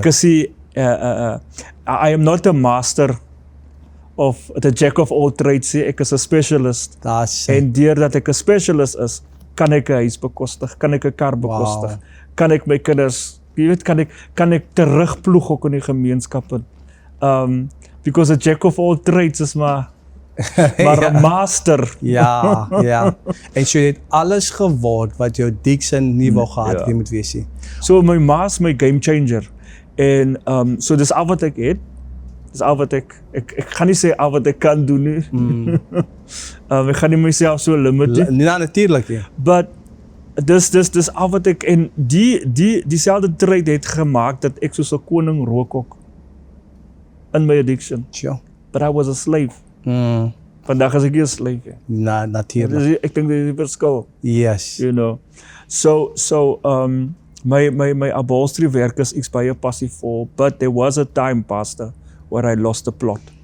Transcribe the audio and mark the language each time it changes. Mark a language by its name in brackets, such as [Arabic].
[Afrikaans] Ek is die, [English] I am not a master of the jack of all trades, [Afrikaans] ek is 'n specialist. En deurdat ek 'n specialist is, kan ek 'n huis bekostig, kan ek 'n kar bekostig, kan ek my kinders, jy weet, kan ek terugploeg ook in die gemeenskap in. [English] Because a jack of all trades is [Afrikaans] maar 'n [English] master. [Afrikaans] Ja. En so het alles geword wat jou Dixon nie wou gehad het, jy moet weet nie. So my ma's my game changer. En so dis al wat ek het. Dis al wat ek gaan nie sê al wat ek kan doen nie. Ek gaan nie myself so limit nie. Nee, natuurlijk nie. [English] But [Afrikaans] dis al wat ek, en dieselfde trait het gemaak dat ek soos 'n koning rook ook in my addiction. [English] Sure. But I was a slave. [Afrikaans] Vandag is ek nie 'n slave nie. Natuurlijk. Ek dink dit is die verskil. [English] Yes. You know. [Afrikaans] So my upholstery werk is iets baie passievol, [English] but there was a time, pastor, where I lost the plot.